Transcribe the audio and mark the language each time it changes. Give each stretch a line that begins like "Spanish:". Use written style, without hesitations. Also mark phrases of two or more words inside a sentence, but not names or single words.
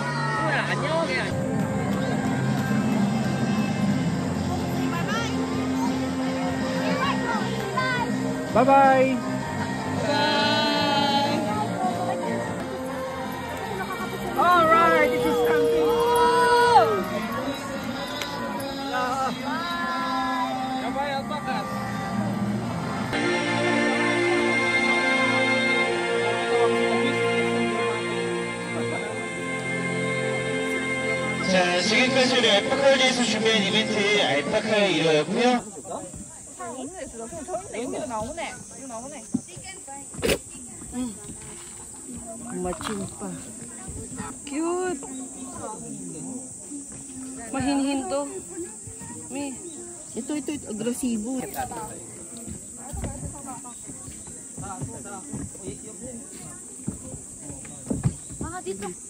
English: Bye-bye! Alright, this is camping. Bye-bye, alpacas!
Korean: 자, 지금까지 우리 알파카에 대해서 준비한 이벤트 알파카의 1호였고요. 이거 나오네. 이거 나오네.
Filipino: Matching pa. Cute! Mahinhin to. May. Ito, agresibo. Mga dito.